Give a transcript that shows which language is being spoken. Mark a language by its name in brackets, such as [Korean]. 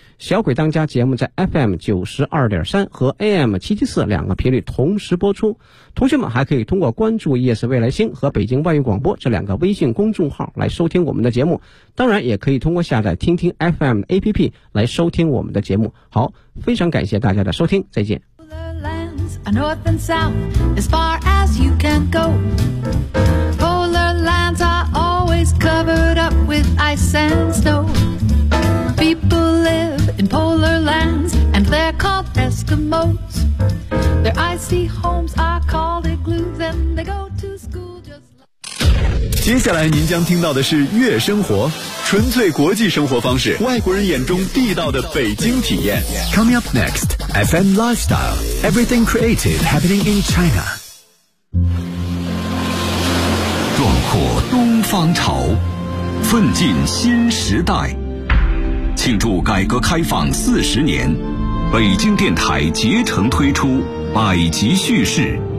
[Chinese] 小鬼当家节目在 FM92.3 和 AM774 两个频率同时播出。同学们还可以通过关注 ES 未来星和北京外语广播这两个微信公众号来收听我们的节目。当然也可以通过下载听听 FM APP 来收听我们的节目。好，非常感谢大家的收听，再见。 [English] North and south, as far as you can go. Polar lands are always covered up with ice and snow. People live in polar lands, and they're called Eskimos. Their icy homes are called igloos, and they go to school just like... [Chinese] 接下来您将听到的是月生活，纯粹国际生活方式，外国人眼中地道的北京体验。 [English] Coming up next, FM Lifestyle, Everything Creative Happening in China. [Chinese] 壮阔东方潮，奋进新时代，庆祝改革开放40年，北京电台竭诚推出百集叙事。